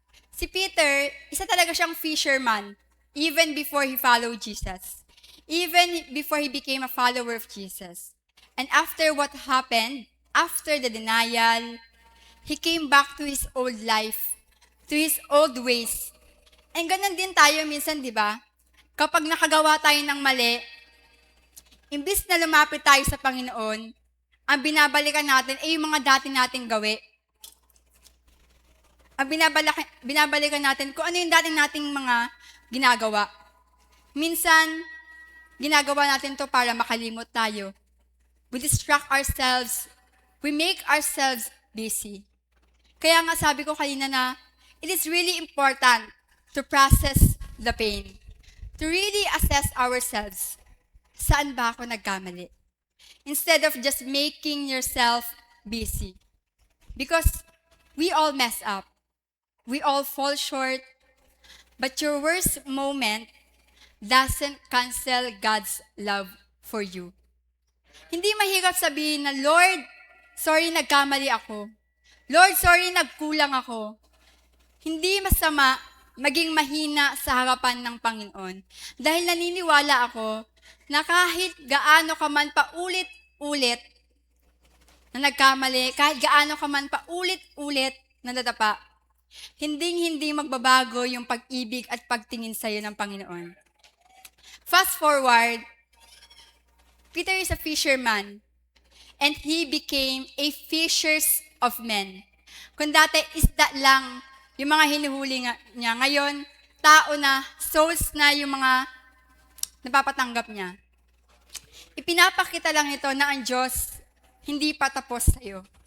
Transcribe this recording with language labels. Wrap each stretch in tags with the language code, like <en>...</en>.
<tl>Si Peter, isa talaga siyang fisherman</tl> <en>even before he followed Jesus. Even before he became a follower of Jesus. And after what happened, after the denial, he came back to his old life, to his old ways.</en> <tl>And ganun din tayo minsan, di ba? Kapag nakagawa tayo ng mali, imbis na lumapit tayo sa Panginoon, ang binabalikan natin ay yung mga dati nating gawi. Ang binabalikan natin kung ano yung dati nating mga ginagawa. Minsan, ginagawa natin to para makalimot tayo.</tl> <en>We distract ourselves. We make ourselves busy.</en> <tl>Kaya nga sabi ko kanina na</tl> <en>it is really important to process the pain. To really assess ourselves.</en> <tl>Saan ba ako nagkamali?</tl> <en>Instead of just making yourself busy. Because we all mess up. We all fall short. But your worst moment doesn't cancel God's love for you.</en> <tl>Hindi mahirap sabihin na, Lord, sorry nagkamali ako. Lord, sorry nagkulang ako. Hindi masama maging mahina sa harapan ng Panginoon. Dahil naniniwala ako na kahit gaano ka man paulit-ulit na nagkamali, kahit gaano ka man paulit-ulit na nadapa, hindi magbabago yung pag-ibig at pagtingin sa iyo ng Panginoon.</tl> <en>Fast forward, Peter is a fisherman and he became a fishers of men.</en> <tl>Kung dati isda lang yung mga hinuhuli niya, ngayon tao na, souls na yung mga napapatanggap niya. Ipinapakita lang ito na ang Diyos hindi pa tapos sa iyo.</tl>